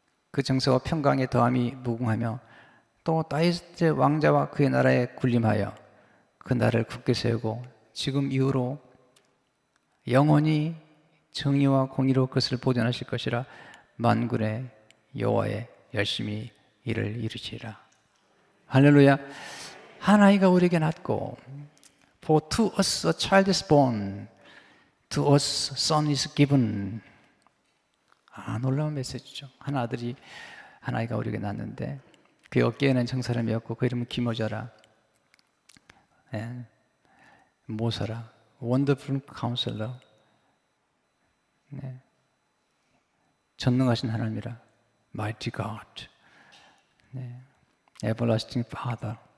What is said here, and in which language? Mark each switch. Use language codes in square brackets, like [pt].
[ko] 그 정사와 평강의 더함이 무궁하며 또 다윗의 왕자와 그의 나라에 군림하여 그 나라를 굳게 세우고 지금 이후로 영원히 정의와 공의로 그것을 보존하실 것이라. 만군의 여호와의 열심히 일을 이루시리라. 할렐루야. 한 아이가 우리에게 낳고 [en] For to us a child is born, to us a son is given. [ko] 놀라운 메시지죠. 한 아이가 우리에게 낳았는데 그의 어깨에는 정사를 메었고 그 이름은 기모자라 모사라 원더풀 카운셀러 전능하신 하나님이라 [en] Mighty God, Everlasting Father.